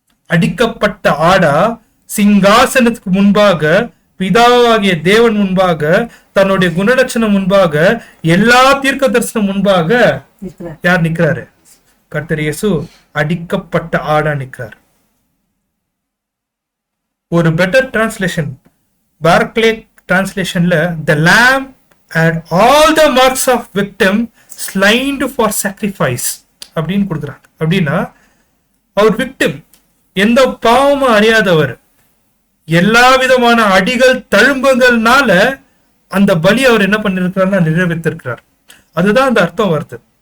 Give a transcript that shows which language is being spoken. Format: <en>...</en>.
<ta>அடிக்கப்பட்ட ஆடா சிங்காசனத்துக்கு முன்பாக, பிதாவாகிய தேவன் முன்பாக, தன்னுடைய குணலட்சணம் முன்பாக, எல்லா தீர்க்க தரிசனம் முன்பாக யார் நிக்கிறாரு? கர்த்தர் இயேசு அடிக்கப்பட்ட ஆடா நிக்கிறார்.</ta> <en>ஒரு better translation, Barclay டிரான்ஸ்லேஷன்ல, the lamb had all the marks of victim slain for sacrifice</en> <ta>அப்படின்னு கொடுக்குறாங்க. அப்படின்னா அவர் விக்டிம், எந்த பாவமும் அறியாதவர், எல்லா விதமான அடிகள் தழும்புகள்னால அந்த பலி அவர் என்ன பண்ணிருக்கிறார்னா நிறைவேற்றிருக்கிறார். அதுதான் அந்த அர்த்தம் வருது.</ta>